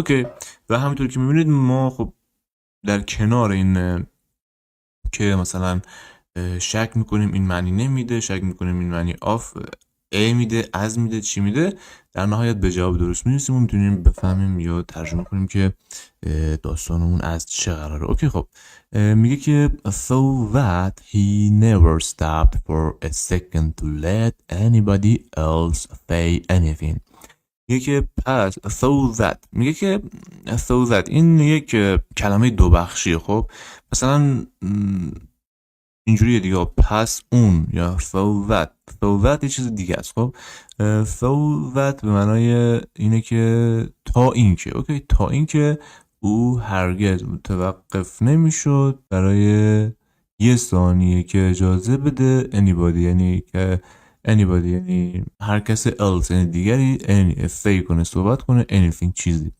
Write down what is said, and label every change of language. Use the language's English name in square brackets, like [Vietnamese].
[Persian] اوکی و همینطور که میبینید ما خب در کنار این که مثلا شک میکنیم این معنی نمیده، شک میکنیم این معنی آف میده، از میده، چی میده، در نهایت به جواب درست میرسیم و میتونیم بفهمیم یا ترجمه کنیم که داستانمون از چه قراره. اوکی خب میگه که [English] so that he never stopped for a second to let anybody else say anything. [Persian] میگه که پس [English] so that [Persian] میگه که so that این یک کلمه دو بخشیه. خب مثلا اینجوریه دیگه، پس اون یا [English] so that [Persian] یه چیز دیگه است. خب [English] so that [Persian] به معنای اینه که تا این که اوکی تا این که او هرگز متوقف نمیشد برای یه ثانیه که اجازه بده anybody یعنی که anybody یعنی هر کس else یعنی دیگری say کنه صحبت کنه anything چیزی.